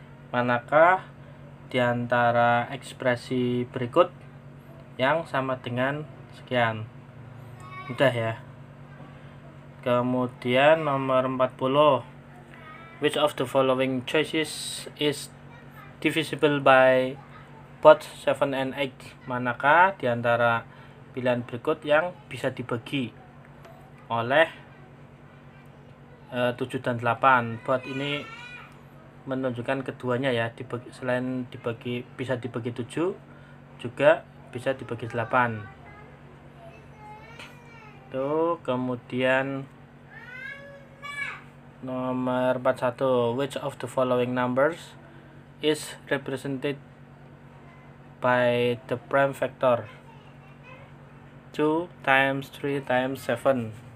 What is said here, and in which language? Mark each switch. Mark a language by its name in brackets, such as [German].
[Indonesian] Manakah di antara ekspresi berikut yang sama dengan sekian? Mudah ya. Kemudian nomor 40, [English] which of the following choices is divisible by both 7 and 8? [Indonesian] Manakah di antara pilihan berikut yang bisa dibagi oleh 7 dan 8? Buat ini menunjukkan keduanya ya, selain bisa dibagi 7 juga bisa dibagi 8 tuh. Kemudian nomor 41, [English] which of the following numbers is represented by the prime factor 2 times 3 times 7?